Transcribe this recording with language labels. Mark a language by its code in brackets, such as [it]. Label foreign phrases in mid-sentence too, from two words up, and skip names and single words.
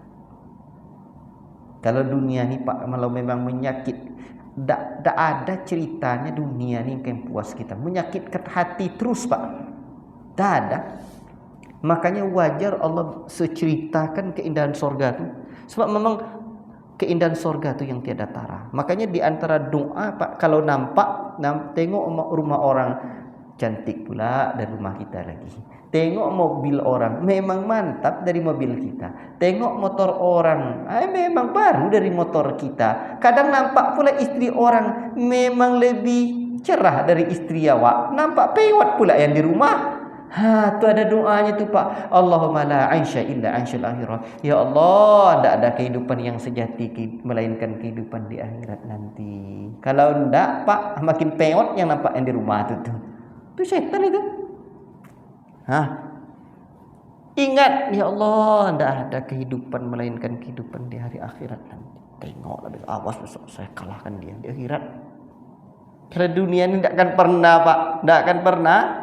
[ms] Kalau dunia ni Pak, kalau memang menyakit, tak ada ceritanya dunia ni yang puas kita. Menyakitkan hati terus, Pak. Tak ada. Makanya wajar Allah seceritakan keindahan surga itu. Sebab memang keindahan surga itu yang tiada tara. Makanya di antara doa, Pak, kalau nampak, tengok rumah orang, cantik pula dari rumah kita lagi. Tengok mobil orang, memang mantap dari mobil kita. Tengok motor orang, memang baru dari motor kita. Kadang nampak pula istri orang, memang lebih cerah dari istri awak. Nampak pewat pula yang di rumah. Ha, tu ada doanya tu Pak. [ar] اللهم لا عيش إلا عيش الآخرة. [ms] Ya Allah, tak ada kehidupan yang sejati melainkan kehidupan di akhirat nanti. Kalau ndak Pak, makin peot yang nampak yang di rumah tu tu. Tu syaitan itu. Ha. Ingat ya Allah, ndak ada kehidupan melainkan kehidupan di hari akhirat nanti. Tengoklah besok, awas besok saya kalahkan dia di akhirat. Kalau dunia ini tak akan pernah Pak, tak akan pernah.